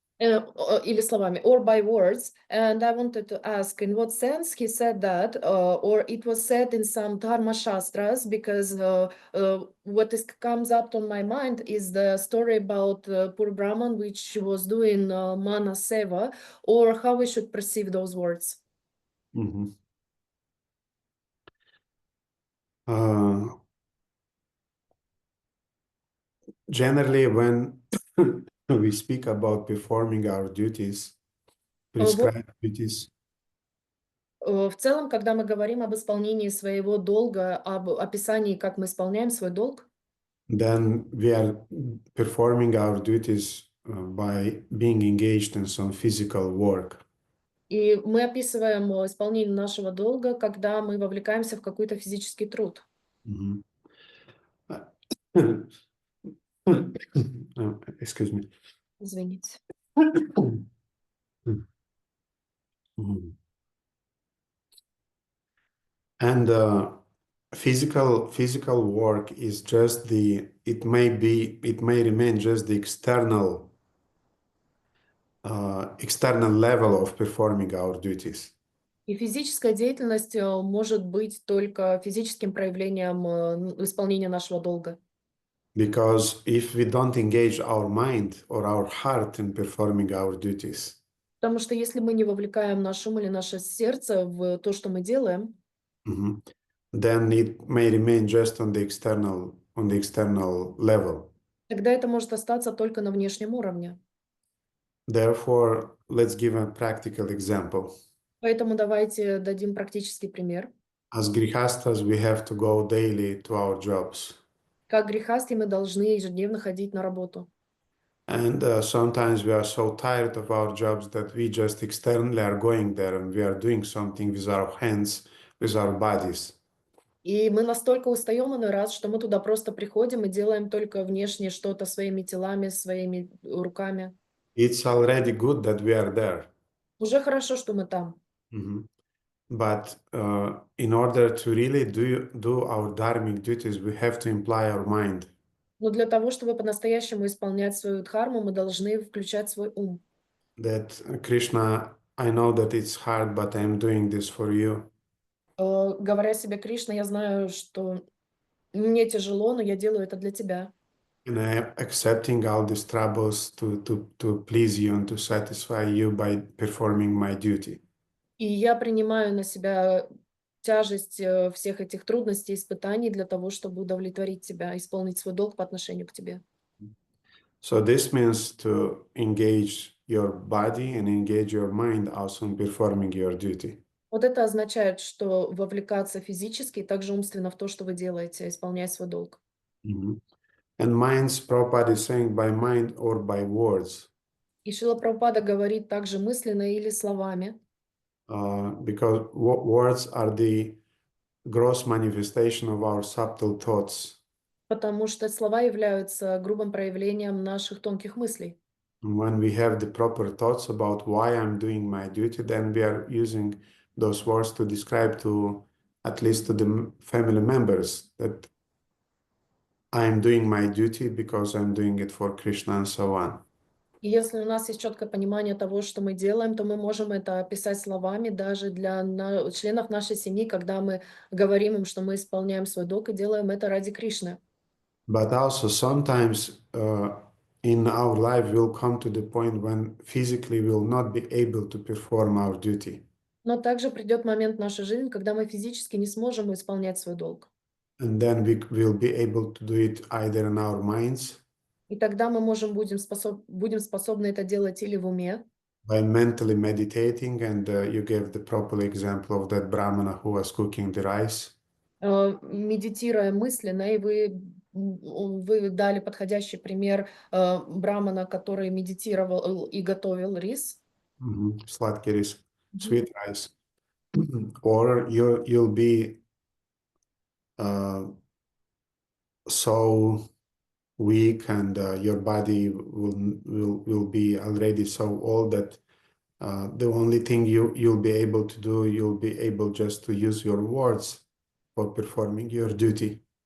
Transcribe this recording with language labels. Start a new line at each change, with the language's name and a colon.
Russian: Или словами,
English: or by words. And I wanted to ask, in what sense he said that, or it was said in some Dharma Shastras, because what comes up on my mind is the story about poor Brahman, which was doing Mana Seva, or how we should perceive those words. Mm-hmm. Generally, when we speak about performing our duties, prescribed duties,
Russian: В целом, когда мы говорим об исполнении своего долга, об описании, как мы исполняем свой долг,
English: then we are performing our duties by being engaged in some physical work.
Russian: и мы описываем исполнение нашего долга, когда мы вовлекаемся в какой-то физический труд. Mm-hmm.
English: Excuse me.
Russian: Извините.
English: And physical work is just it may remain just the external level of performing our duties.
Russian: И физическая деятельность может быть только физическим проявлением исполнения нашего долга.
English: Because if we don't engage our mind or our heart in performing our duties,
Russian: Потому что если мы не вовлекаем наш ум или наше сердце в то, что мы делаем,
English: then it may remain just on the external level.
Russian: тогда это может остаться только на внешнем уровне.
English: Therefore, let's give a practical example.
Russian: Поэтому давайте дадим практический пример.
English: As grihastas, we have to go daily to our jobs.
Russian: Как грехасти мы должны ежедневно ходить на работу.
English: And sometimes we are so tired of our jobs that we just externally are going there and we are doing something with our hands, with our bodies.
Russian: И мы настолько устаем иной раз, что мы туда просто приходим и делаем только внешне что-то своими телами, своими руками.
English: It's already good that we are there.
Russian: Уже хорошо, что мы там.
English: But in order to really do our dharmic duties, we have to imply our mind.
Russian: Но для того, чтобы по-настоящему исполнять свою дхарму, мы должны включать свой ум.
English: That Krishna, I know that it's hard, but I'm doing this for you.
Russian: Говоря себе, Кришна, я знаю, что мне тяжело, но я делаю это для тебя.
English: And I am accepting all these troubles to please you and to satisfy you by performing my duty.
Russian: И я принимаю на себя тяжесть всех этих трудностей, испытаний для того, чтобы удовлетворить тебя, исполнить свой долг по отношению к тебе.
English: So this means to engage your body and engage your mind also in performing your duty.
Russian: Вот это означает, что вовлекаться физически и также умственно в то, что вы делаете, исполняя свой долг.
English: And minds, Prabhupada is saying by mind or by words.
Russian: И Шрила Прабхупада говорит также мысленно или словами,
English: Because words are the gross manifestation of our subtle thoughts.
Russian: потому что слова являются грубым проявлением наших тонких мыслей.
English: When we have the proper thoughts about why I'm doing my duty, then we are using those words to describe to, at least to the family members, that I'm doing my duty because I'm doing it for Krishna and so on.
Russian: И если у нас есть четкое понимание того, что мы делаем, то мы можем это описать словами даже для членов нашей семьи, когда мы говорим им, что мы исполняем свой долг и делаем это ради Кришны.
English: But also sometimes in our life we'll come to the point when physically we'll not be able to perform our duty.
Russian: Но также придет момент в нашей жизни, когда мы физически не сможем исполнять свой долг.
English: And then we will be able to do it either in our minds,
Russian: И тогда мы будем способны это делать или в уме,
English: by mentally meditating, and you gave the proper example of that Brahmana who was cooking the rice.
Russian: медитируя мысленно, и вы дали подходящий пример брамана, который медитировал и готовил рис.
English: Sladký рис, sweet rice. Or you'll be so weak, and your body will be already so old that the only thing you'll be able to do, you'll be able just to use your words for performing your duty.